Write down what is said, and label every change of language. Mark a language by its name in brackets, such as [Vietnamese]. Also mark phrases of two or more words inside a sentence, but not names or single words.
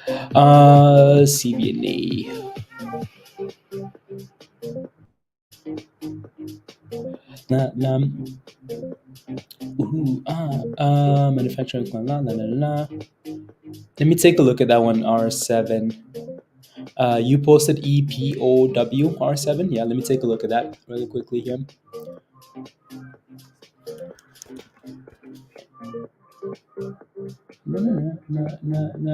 [English] CVNA. Na, na, manufacturing. La, la, la, la. Let me take a look at that one. R7. You posted EPOW R7. Yeah, let me take a look at that really quickly here. No, no, no, no, no.